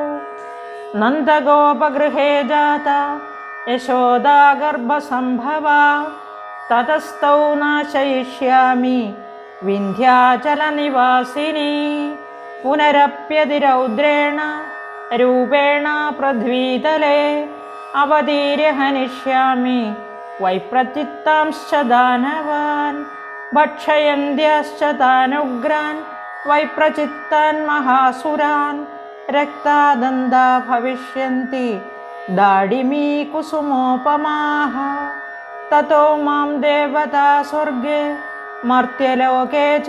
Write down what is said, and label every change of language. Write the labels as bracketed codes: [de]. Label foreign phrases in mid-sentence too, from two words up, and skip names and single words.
[sa] നന്ദഗോപഗൃഹേ ജാതാ യശോദാ ഗർഭസംഭവാ. തതസ്തൗ നാശയിഷ്യാമി വിന്ധ്യാചലനിവാസിനി. പുനരപ്യതിരൗദ്രേണ രൂപേണ പൃഥ്വീതലേ അവതീര്യ ഹനിഷ്യാമി वैप्रचित्तांश्च दानवान् भक्षयन्त्याश्च तानुग्रान् वैप्रचित्तान् महासुरान् रक्तादन्ता भविष्यन्ति दाडिमी कुसुमोपमाः ततो मां देवता स्वर्गे मर्त्यलोके च